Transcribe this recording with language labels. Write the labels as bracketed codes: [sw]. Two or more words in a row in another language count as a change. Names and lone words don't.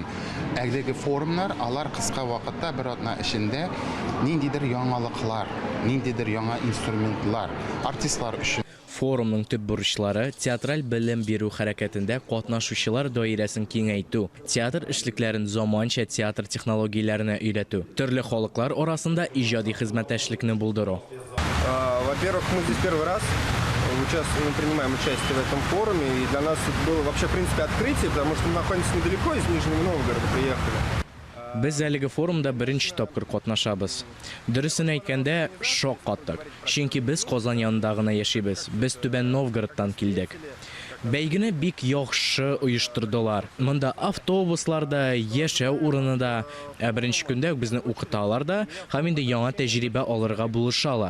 [tt] Әлеге форумнар алар кыска вакытта бер атна эчендә ниндидер яңалыклар, ниндидер яңа инструментлар артистлар өчен. Форумның төп бурычлары театраль белем бирү хәрәкәтендә катнашучылар даирәсен киңәйтү, театр эшлекләрен заманча театр технологияләренә өйрәтү, төрле халыклар арасында иҗади хезмәттәшлекне булдыру. [ru] Во-первых, мы здесь первый раз принимаем участие в этом форуме, и для нас это было вообще, в принципе, открытие, потому что мы находимся недалеко, из Нижнего Новгорода приехали. [tt] Без әлеге форумда беренче тапкыр катнашабыз. Дөресен әйткәндә, шок каттык. Чөнки без Казан янында гына яшибез. Без Түбән Новгородтан килдек. Бәйгене бик яхшы оештырдылар. Монда автобусларда, яшәү урыны да, беренче көндә безне укыталар да, һәм инде яңа тәҗрибә алырга булышалар.